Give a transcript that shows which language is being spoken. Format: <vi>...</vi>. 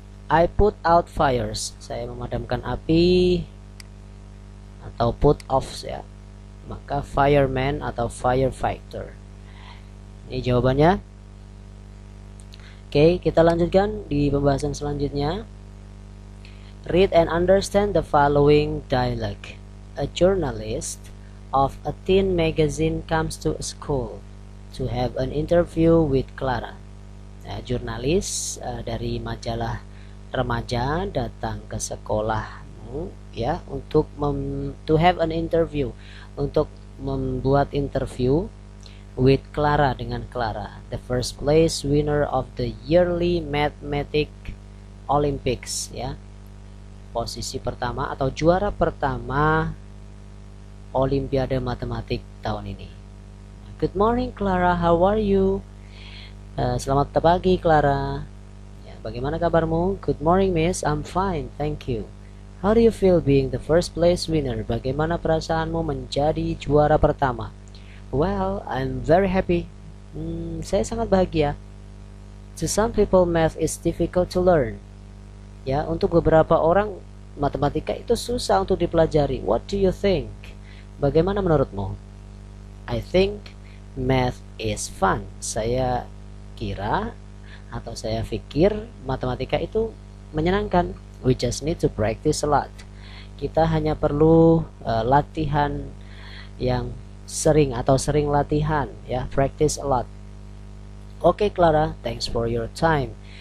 <en>I put out fires.</en> <id>Saya memadamkan api, atau put off ya. Maka fireman atau firefighter. Ini jawabannya. Oke, kita lanjutkan di pembahasan selanjutnya.</id> <en>Read and understand the following dialogue. A journalist of a teen magazine comes to a school to have an interview with Clara.</en> <id>Nah, jurnalis dari majalah remaja datang ke sekolahmu ya, untuk</id> <en>to have an interview,</en> <id>untuk membuat interview</id> <en>with Clara,</en> <id>dengan Clara,</id> <en>the first place winner of the yearly mathematics Olympics</en> <id>ya. Posisi pertama atau juara pertama Olimpiade Matematik tahun ini.</id> <en>Good morning Clara, how are you?</en> <id>Selamat pagi Clara. Ya, bagaimana kabarmu?</id> <en>Good morning Miss, I'm fine, thank you. How do you feel being the first place winner?</en> <id>Bagaimana perasaanmu menjadi juara pertama?</id> <en>Well, I'm very happy.</en> <id>Saya sangat bahagia.</id> <en>To some people, math is difficult to learn.</en> <id>Ya, untuk beberapa orang matematika itu susah untuk dipelajari.</id> <en>What do you think?</en> <id>Bagaimana menurutmu?</id> <en>I think math is fun.</en> <id>Saya kira atau saya pikir matematika itu menyenangkan.</id> <en>We just need to practice a lot.</en> <id>Kita hanya perlu latihan yang sering atau sering latihan ya,</id> <en>practice a lot. Oke Clara, thanks for your time.</en>